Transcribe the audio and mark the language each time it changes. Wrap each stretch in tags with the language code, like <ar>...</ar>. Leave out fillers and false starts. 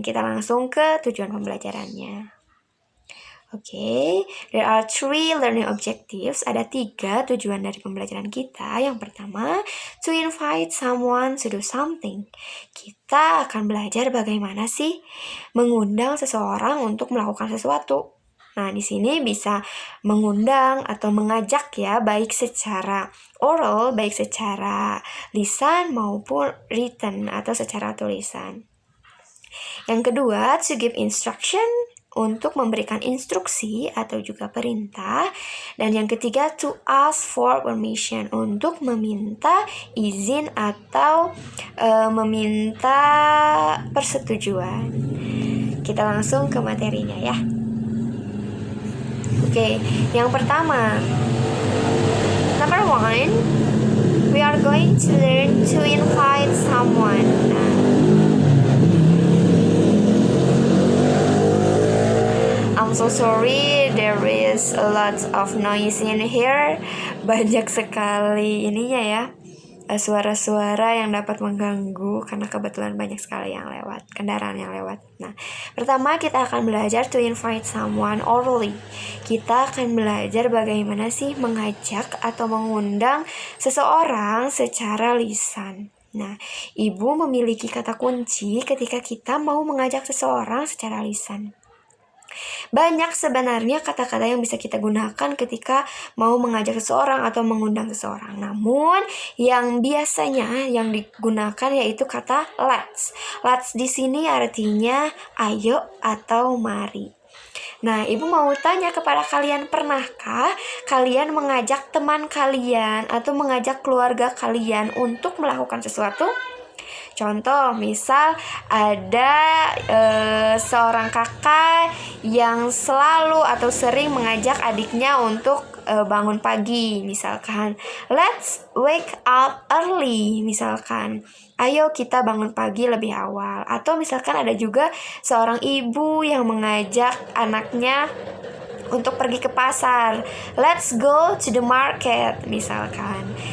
<id>Kita langsung ke tujuan pembelajarannya.</id> <en>Okay, there are 3 learning objectives.</en> <id>Ada 3 tujuan dari pembelajaran kita.</id> <en>Yang pertama, to invite someone to do something.</en> <id>Kita akan belajar bagaimana sih mengundang seseorang untuk melakukan sesuatu. Nah, di sini bisa mengundang atau mengajak ya, baik secara oral, baik secara lisan maupun written atau secara tulisan. Yang kedua, to give instruction, untuk memberikan instruksi atau juga perintah. Dan yang ketiga, to ask for permission, untuk meminta izin atau meminta persetujuan. Kita langsung ke materinya ya.</id> <en>Oke, yang pertama, number 1, we are going to learn to invite someone. I'm so sorry, there is a lot of noise in here.</en> <id>Banyak sekali ininya ya, suara-suara yang dapat mengganggu karena kebetulan banyak sekali yang lewat, kendaraan yang lewat. Nah, pertama kita akan belajar to invite someone orally. Kita akan belajar bagaimana sih mengajak atau mengundang seseorang secara lisan. Nah, ibu memiliki kata kunci ketika kita mau mengajak seseorang secara lisan. Banyak sebenarnya kata-kata yang bisa kita gunakan ketika mau mengajak seseorang atau mengundang seseorang. Namun yang biasanya yang digunakan yaitu kata let's. Let's di sini artinya ayo atau mari. Nah, ibu mau tanya kepada kalian, pernahkah kalian mengajak teman kalian atau mengajak keluarga kalian untuk melakukan sesuatu? Contoh, misal ada seorang kakak yang selalu atau sering mengajak adiknya untuk bangun pagi.</id> <en>Misalkan, let's wake up early.</en> <id>Misalkan, ayo kita bangun pagi lebih awal. Atau misalkan ada juga seorang ibu yang mengajak anaknya untuk pergi ke pasar.</id> <en>Let's go to the market, misalkan.</en>